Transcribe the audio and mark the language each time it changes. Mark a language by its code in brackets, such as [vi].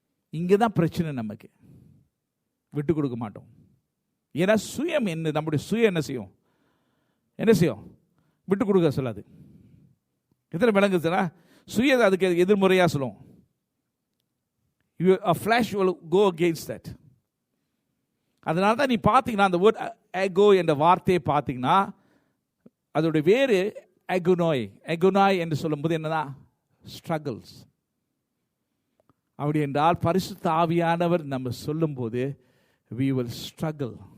[ta] இங்கே தான் பிரச்சனை. நமக்கு விட்டு கொடுக்க மாட்டோம். ஏன்னா சுயம் என்ன, நம்முடைய சுயம் என்ன செய்யும்? விட்டு கொடுக்க சொல்லாது. எத்தனை விளங்குதுன்னா சுய அதுக்கு எதிர்முறையாக சொல்லும். [en] A flesh will go against that. [ta] அதனால தான் நீ பார்த்தீங்கன்னா அந்த வேர்ட் எகோ என்ற வார்த்தையை பார்த்தீங்கன்னா அதோடைய வேறு எகுனோய். எகுனாய் என்று சொல்லும்போது என்னன்னா ஸ்ட்ரகிள்ஸ். அப்படி என்றால் பரிசுத்த ஆவியானவர் நம்ம சொல்லும்போது [en] we will struggle.